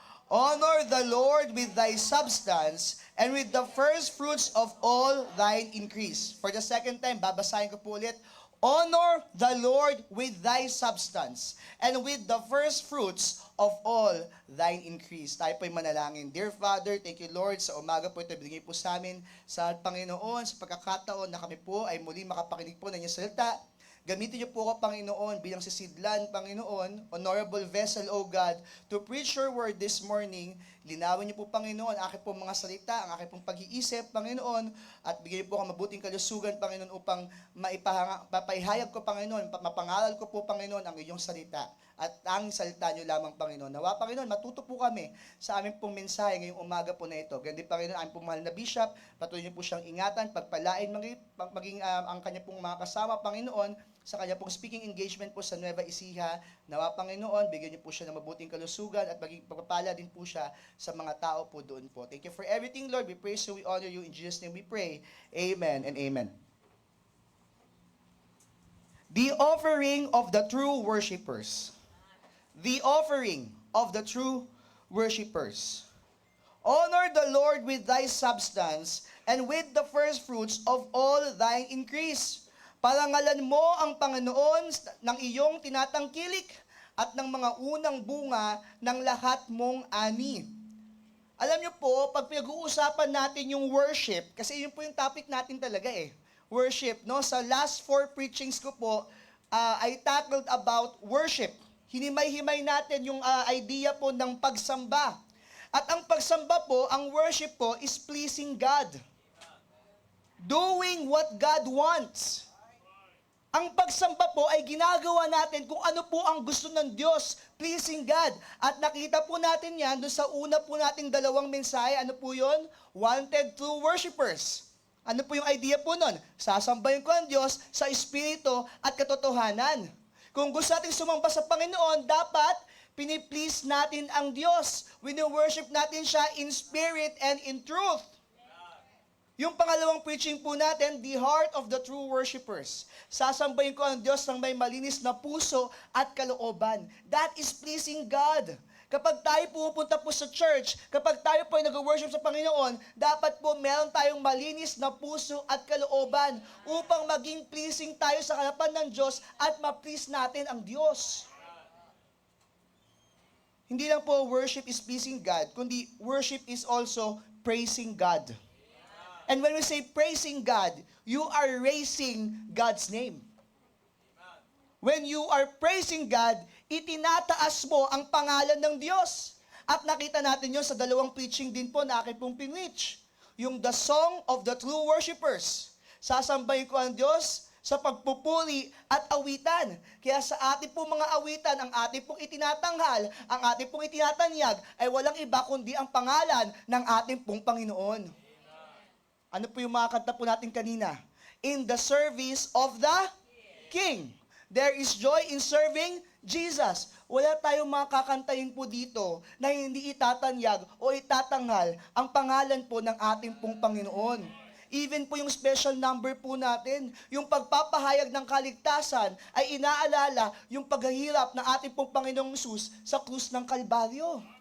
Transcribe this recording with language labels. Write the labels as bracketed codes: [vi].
[en] Honor the Lord with thy substance and with the first fruits of all thine increase. For the second time, [tl] babasahin ko po ulit. [en] Honor the Lord with thy substance and with the first fruits of all thine increase. [tl] Tayo po'y manalangin. [en] Dear Father, thank you Lord [tl] sa umaga po ito binigay po sa amin sa Panginoon, sa pagkakataon na kami po ay muli makapakinig po ng inyong salita. Gamitin niyo po ako, Panginoon, bilang sisidlan, Panginoon, [en] honorable vessel, O God, to preach your word this morning. [tl] Linawin niyo po, Panginoon, aking pong mga salita, ang aking pong pag-iisip, Panginoon, at bigyan niyo po ako mabuting kalusugan, Panginoon, upang mapaihayag ko, Panginoon, mapangaral ko po, Panginoon, ang iyong salita. At ang salita niyo lamang, Panginoon. Nawa, Panginoon, matuto po kami sa aming pong mensahe ngayong umaga po na ito. Ganyan, Panginoon, aming pong mahal na bishop, patuloy niyo po siyang ingatan, pagpalain, maging ang kanya pong mga kasama, Panginoon, sa kanya pong speaking engagement po sa Nueva Ecija. Nawa, Panginoon, bigyan niyo po siya ng mabuting kalusugan at maging pagpapala din po siya sa mga tao po doon po. [en] Thank you for everything, Lord. We praise you, we honor you. In Jesus' name we pray. Amen and amen. The offering of the true worshipers. The offering of the true worshipers. Honor the Lord with thy substance and with the first fruits of all thine increase. [tl] Parangalan mo ang Panginoon ng iyong tinatangkilik at ng mga unang bunga ng lahat mong ani. Alam niyo po, pag pinag-uusapan natin yung worship, kasi yun po yung topic natin talaga worship, no? [en] Sa last 4 preachings ko po, I tackled about worship. [tl] Hinimay-himay natin yung idea po ng pagsamba. At ang pagsamba po, ang worship po [en] is pleasing God. Doing what God wants. [tl] Ang pagsamba po ay ginagawa natin kung ano po ang gusto ng Diyos, pleasing God. At nakita po natin yan doon sa una po nating dalawang mensahe. Ano po yun? [en] Wanted true worshipers. [tl] Ano po yung idea po nun? Sasambahin ko ang Diyos sa espiritu at katotohanan. Kung gusto natin sumamba sa Panginoon, dapat piniplease natin ang Diyos. Wini-worship natin siya [en] in spirit and in truth. [tl] Yung pangalawang preaching po natin, [en] the heart of the true worshipers. [tl] Sasambahin ko ang Diyos ng may malinis na puso at kalooban. [en] That is pleasing God. [tl] Kapag tayo pupunta po sa church, kapag tayo po ay nag-worship sa Panginoon, dapat po meron tayong malinis na puso at kalooban upang maging pleasing tayo sa harapan ng Diyos at ma-please natin ang Diyos. Hindi lang po [en] worship is pleasing God, kundi worship is also praising God. And when we say praising God, you are raising God's name. When you are praising God, [tl] itinataas mo ang pangalan ng Diyos. At nakita natin yun sa dalawang preaching din po na akin pong pinreach. [en] Yung the song of the true worshipers. [tl] Sasambahin ko ang Diyos sa pagpupuri at awitan. Kaya sa ating pong mga awitan, ang ating pong itinatanghal, ang ating pong itinatanyag, ay walang iba kundi ang pangalan ng ating pong Panginoon. Ano po yung mga kanta po natin kanina? [en] In the service of the King. There is joy in serving Jesus. [tl] Wala tayong mga kakantahin po dito na hindi itatanyag o itatanghal ang pangalan po ng ating pong Panginoon. Even po yung special number po natin, yung pagpapahayag ng kaligtasan ay inaalala yung paghahirap ng ating pong Panginoong Hesus sa krus ng Kalbaryo.